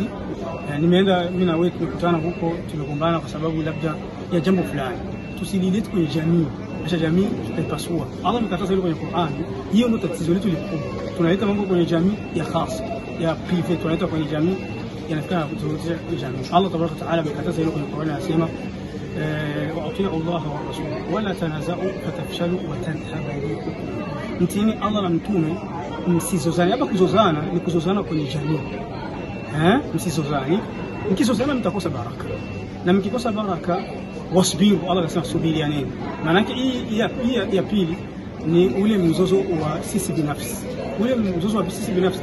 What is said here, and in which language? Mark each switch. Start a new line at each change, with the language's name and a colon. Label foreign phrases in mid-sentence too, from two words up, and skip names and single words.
Swahili: Nimeenda mimi na wewe tumekutana huko, tumegombana kwa sababu labda ya jambo fulani, tusililete kwenye jamii, acha jamii tutaipasua. Allah amekataza hilo kwenye Qur'an. Hiyo ndio tatizo letu likubwa, tunaleta mambo kwenye jamii ya khasa, ya private, tunaleta kwenye jamii yanafika kuturudia jamii.
Arabic: الله تبارك وتعالى
Swahili: amekataza hilo kwenye Qur'an, anasema
Arabic: واطيعوا الله والرسول ولا تنازعوا فتفشلوا وتذهب ريحكم.
Swahili: Mtini Allah na mtume, msizozane. Hapa kuzozana ni kuzozana kwenye jamii, msizozane. Mkizozana mtakosa baraka, na mkikosa baraka wasbiru. Allah anasema subirianeni. Maana yake hii ya pili ni ule mzozo wa sisi binafsi, ule mzozo wa sisi binafsi.